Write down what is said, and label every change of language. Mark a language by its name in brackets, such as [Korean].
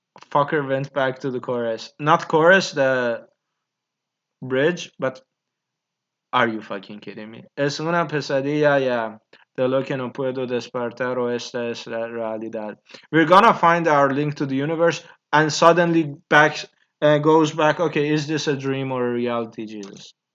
[English] Fucker went back to the chorus. Not chorus, the bridge, but are you fucking kidding me? [Spanish] Es una pesadilla, yeah. De lo que no puedo despertar o esta es la realidad. [English] We're gonna find our link to the universe and suddenly back goes back, okay, is this a dream or a reality, Jesus?